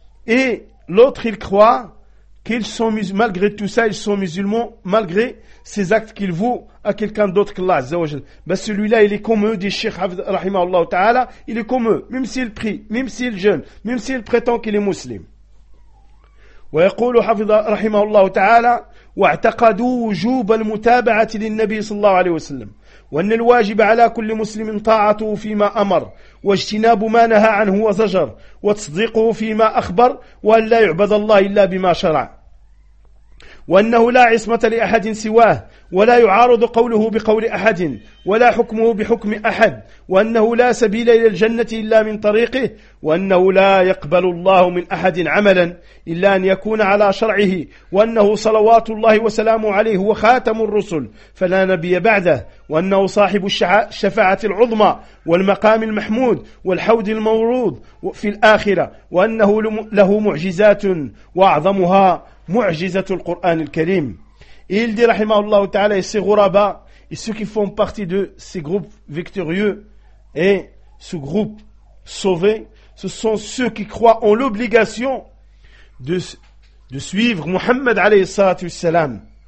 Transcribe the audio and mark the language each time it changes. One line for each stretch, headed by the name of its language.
French: Et l'autre, il croit qu'ils sont musulmans, malgré tout ça, ils sont musulmans, malgré ces actes qu'ils vouent à quelqu'un d'autre qu'Allah Azza wa Jal. Ben celui-là, il est comme eux, dit Cheikh Rahimahullah Ta'ala, il est comme eux, même s'il prie, même s'il jeûne, même s'il prétend qu'il est musulman.
Arabic: ويقول حفظ رحمه الله تعالى واعتقدوا وجوب المتابعة للنبي صلى الله عليه وسلم وأن الواجب على كل مسلم طاعته فيما أمر واجتناب ما نهى عنه وزجر وتصديقه فيما أخبر وأن لا يعبد الله إلا بما شرع وأنه لا عصمة لأحد سواه ولا يعارض قوله بقول أحد ولا حكمه بحكم أحد وأنه لا سبيل إلى الجنة إلا من طريقه وأنه لا يقبل الله من أحد عملا إلا أن يكون على شرعه وأنه صلوات الله وسلامه عليه وخاتم الرسل فلا نبي بعده وأنه صاحب الشفاعة العظمى والمقام المحمود والحوض المورود في الآخرة وأنه له معجزات وأعظمها معجزة القرآن الكريم.
French: Et il dit, rahimahullah ta'ala, et ces ghuraba, et ceux qui font partie de ces groupes victorieux, et ce groupe sauvé, ce sont ceux qui croient en l'obligation de suivre Muhammad alayhi salatu salam.